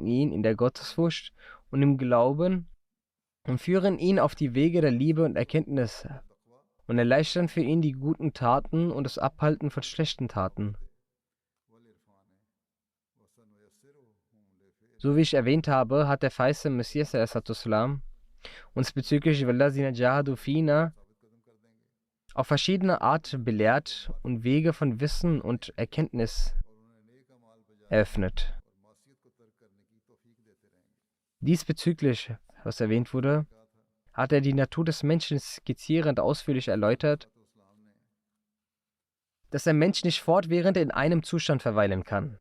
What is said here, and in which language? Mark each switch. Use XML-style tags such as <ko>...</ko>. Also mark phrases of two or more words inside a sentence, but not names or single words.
<de>ihn in der Gottesfurcht und im Glauben und führen ihn auf die Wege der Liebe und Erkenntnis und erleichtern für ihn die guten Taten und das Abhalten von schlechten Taten. So wie ich erwähnt habe, hat der verheißene Messias a.s.w. uns bezüglich</de> <ar>وَالَّذِينَ جَاهَدُوا فِينَا</ar> <de>auf verschiedene Art belehrt und Wege von Wissen und Erkenntnis eröffnet. Diesbezüglich, was erwähnt wurde, hat er die Natur des Menschen skizzierend ausführlich erläutert, dass der Mensch nicht fortwährend in einem Zustand verweilen kann.</de>